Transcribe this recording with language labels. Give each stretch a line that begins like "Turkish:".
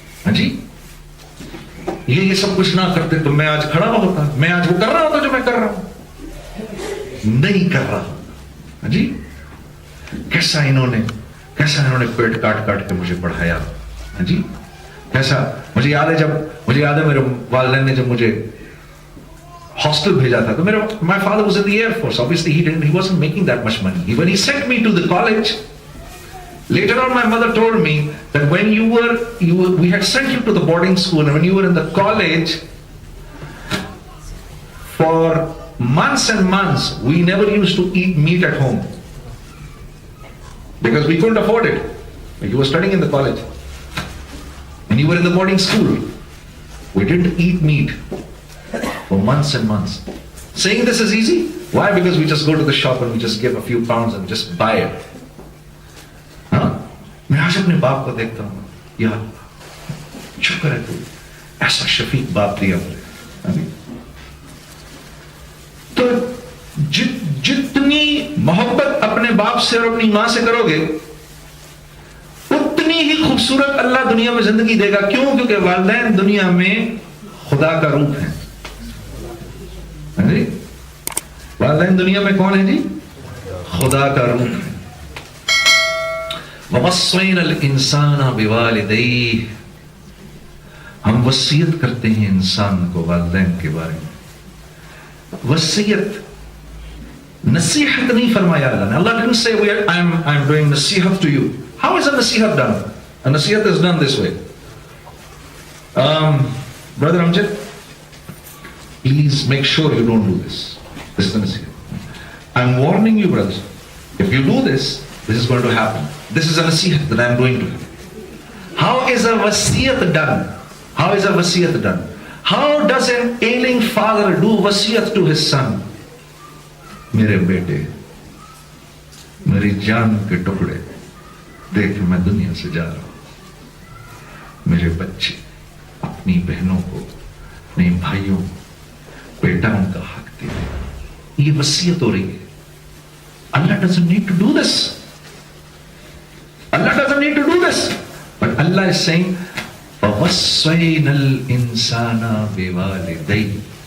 Urdu: ہاں جی، یہ سب کچھ نہ کرتے تو میں آج کھڑا ہوتا، میں آج وہ کر رہا ہوتا جو میں کر رہا ہوں، نہیں کر رہا. ہاں جی، کیسا انہوں نے پیٹ کاٹ کے مجھے پڑھایا. ہاں جی، کیسا مجھے یاد ہے میرے والدین نے جب مجھے ہاسٹل بھیجا تھا تو
English: my father was in the Air Force. Obviously he wasn't making that much money. When he sent me to the college, later on my mother told me that when we had sent you to the boarding school, and when you were in the college, for months and months we never used to eat meat at home because we couldn't afford it. You were studying in the college and you were in the boarding school. We didn't eat meat for months and months. Saying this is easy. Why? Because we just go to the shop and we just give a few pounds and just buy it.
Urdu: میں آج اپنے باپ کو دیکھتا ہوں، یا شکر ہے تو ایسا شفیق باپ دیا مجھے. تو جتنی محبت اپنے باپ سے اور اپنی ماں سے کرو گے اتنی ہی خوبصورت اللہ دنیا میں زندگی دے گا. کیوں؟ کیونکہ والدین دنیا میں خدا کا روپ ہیں. والدین دنیا میں کون ہے جی؟ خدا کا روپ ہے.
Arabic: وَوَصَّيْنَا الْإِنسَانَ بِوَالِدَيْهِ،
Urdu: ہم وصیت کرتے ہیں انسان کو والدین کے بارے میں. وصیت نصیحت نہیں فرمایا اللہ نے.
English: Allah didn't say I'm doing nasihat to you. How is a nasihat done? A nasihat is done this way. Brother Amjad, please make sure you don't do this. This is the nasihat. I'm warning you, brothers. If you do this, this is going to happen. This is a nasihat that I'm doing to you. How is a wasiyat done? How is a wasiyat done? How does an ailing father do wasiyat to his son?
Urdu: میرے بیٹے، میری جان کے ٹکڑے، دیکھ میں دنیا سے جا رہا ہوں. میرے بچے اپنی بہنوں کو، اپنے بھائیوں کو بیٹاؤں کا حق دے. یہ وصیت ہو رہی ہے.
English: Allah doesn't need to do this. Allah doesn't need to do this. But Allah is saying,
Arabic: وَوَصَّيْنَا الْإِنسَانَ بِوَالِدَيْهِ.